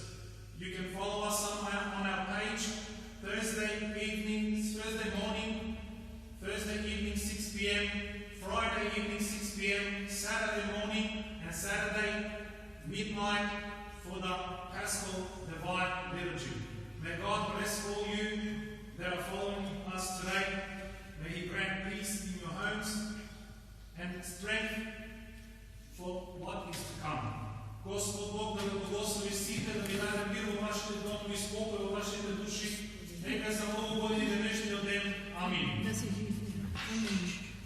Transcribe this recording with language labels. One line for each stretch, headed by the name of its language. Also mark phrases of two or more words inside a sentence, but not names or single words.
English: You can follow us on our page, Thursday evening 6 p.m, Friday evening 6 p.m, Saturday morning and Saturday midnight for the Paschal Divine Liturgy. May God bless all you that are following us today. May He grant peace in your homes and strength for what is to come.
Macedonian: Господ Бог да ви благослови сите, да ви даде мир во вашите домови и спокој во вашите души. Нека за многу години денешниот ден. Амин. Да се живи. Амин.